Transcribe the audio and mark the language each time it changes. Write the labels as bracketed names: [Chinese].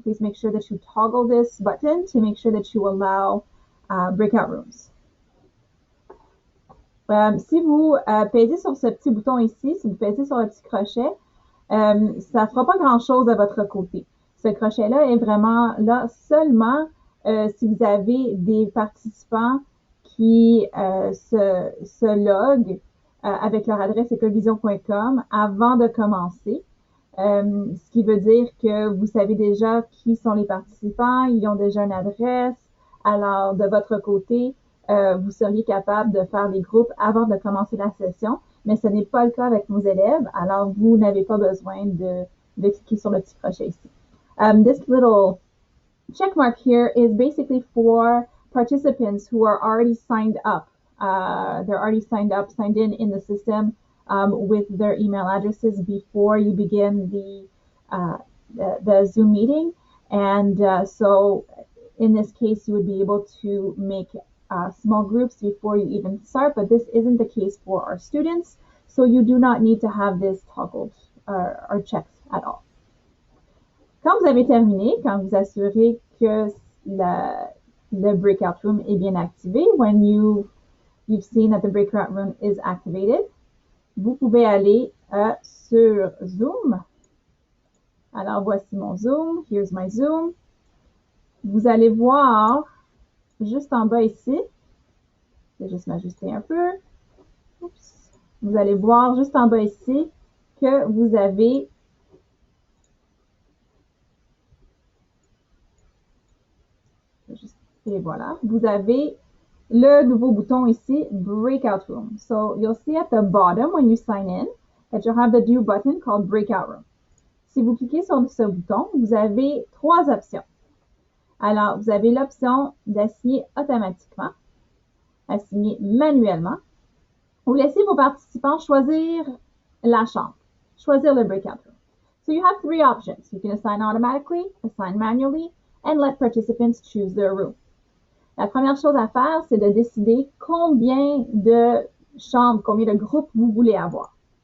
[English] Please make sure that you toggle this button to make sure that you allow breakout rooms. [French] Si vous pèsez sur ce petit bouton ici, si vous pèsez sur le petit crochet, ça ne fera pas grand-chose de votre côté. Ce crochet-là est vraiment là seulement si vous avez des participants qui se loguent avec leur adresse écolevision.com avant de commencer. Ce qui veut dire que vous savez déjà qui sont les participants, ils ont déjà une adresse. Alors, de votre côté, vous seriez capable de faire les groupes avant de commencer la session, mais ce n'est pas le cas avec nos élèves, alors vous n'avez pas besoin de cliquer sur le petit crochet ici. [English] This little check mark here is basically for participants who are already signed up. They're already signed in the system with their email addresses before you begin the Zoom meeting. And so in this case, you would be able to make small groups before you even start, but this isn't the case for our students. So you do not need to have this toggled or checked at all. [French] Quand vous avez terminé, quand vous assurez que le breakout room est bien activé, [English] when you've seen that the breakout room is activated, [French] vous pouvez aller sur Zoom. Alors, voici mon Zoom. [English] Here's my Zoom. [French] Vous allez voir juste en bas ici, je vais juste m'ajuster un peu. Oups. Vous allez voir juste en bas ici que vous avez et voilà, vous avez le nouveau bouton ici, Breakout Room. [English] So you'll see at the bottom when you sign in that you'll have the new button called Breakout Room. [French] Si vous cliquez sur ce bouton, vous avez trois options. Alors, vous avez l'option d'assigner automatiquement, assigner manuellement, ou laisser vos participants choisir la chambre, choisir le Breakout Room. [English] So you have three options. You can assign automatically, assign manually, and let participants choose their room. [French] La première chose à faire, c'est de décider combien de chambres, combien de groupes vous voulez avoir.